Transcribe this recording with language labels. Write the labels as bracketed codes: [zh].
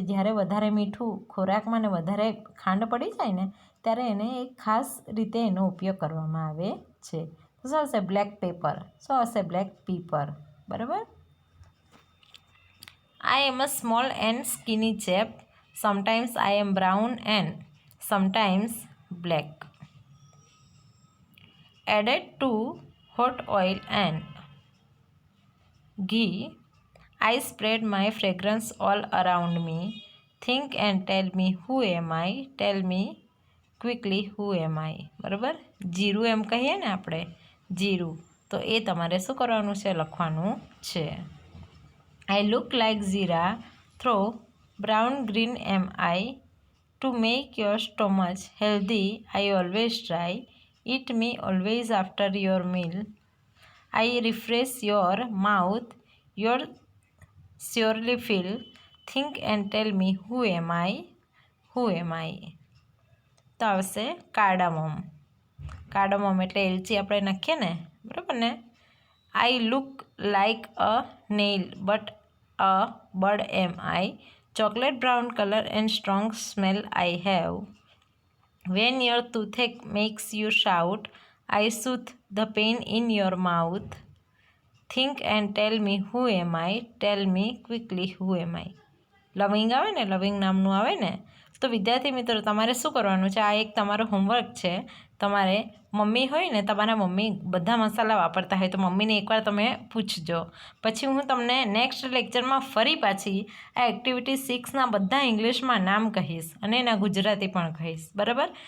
[gu] જ્યારે વધારે મીઠું ખોરાકમાં ને વધારે ખાંડ પડી જાય ને ત્યારે એને એક ખાસ રીતે એનો ઉપયોગ કરવામાં આવે છે. તો શું આવશે? Black paper. શું આવશે? બ્લેક પીપર. બરાબર. [en] I am a small and skinny chap. Sometimes I am brown and sometimes black. Added to hot oil and ghee, I spread my fragrance all around me. Think and tell me who am I. Tell me quickly who am I. બરાબર. [gu] જીરું એમ કહીએ ને આપણે, જીરું, તો એ તમારે શું કરવાનું છે? લખવાનું છે. [en] I look like Zira through brown green am I. To make your stomach healthy I always try. Eat me always after your meal. I refresh your mouth. You'll surely feel. Think and tell me who am I. Who am I. [gu] તો આવશે કાર્ડામોમ. કાર્ડામોમ એટલે એલચી આપણે નાખીએ ને, બરાબર ને? [en] I look like a nail but a bird am I. Chocolate brown color and strong smell I have. When your toothache makes you shout, I soothe the pain in your mouth. Think and tell me who am I. Tell me quickly who am I. [gu] લવિંગ આવે ને, લવિંગ નામનું આવે ને, તો વિદ્યાર્થી મિત્રો તમારે શું કરવાનું છે? આ એક તમારો હોમવર્ક છે. તમારે મમ્મી હોય ને, તમારા મમ્મી બધા મસાલા વાપરતા હોય તો મમ્મીને એકવાર તમે પૂછજો. પછી હું તમને નેક્સ્ટ લેક્ચરમાં ફરી પાછી આ એક્ટિવિટી 6ના બધા ઇંગ્લિશમાં નામ કહીશ અને એના ગુજરાતી પણ કહીશ. બરાબર.